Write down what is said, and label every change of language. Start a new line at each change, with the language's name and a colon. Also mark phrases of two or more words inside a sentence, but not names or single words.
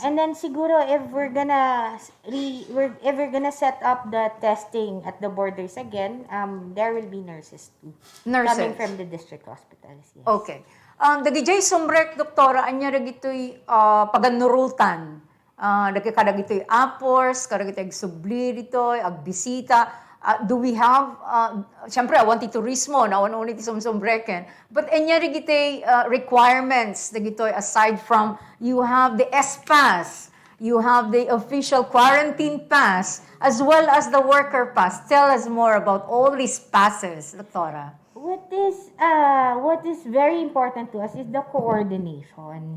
English: And then siguro if we're gonna set up the testing at the borders again, there will be nurses too. Nurses. Coming from the district hospitals. Yes. Okay.
Iloko: Dagijay sombrek, Doktora, anya dagitoy paganurutan. Kada gitoy apors, kada gitoy subli ditoy, agbisita.
English: Do we have,
Iloko: siyempre, awanti turismo, nawan ulit isang sombreken.
English: But
Iloko: anya dagitoy
English: requirements, dagitoy aside from, you have the S-Pass, you have the official quarantine pass, as well as the worker pass. Tell us more about all these passes, Doktora. What is very important to us is the coordination.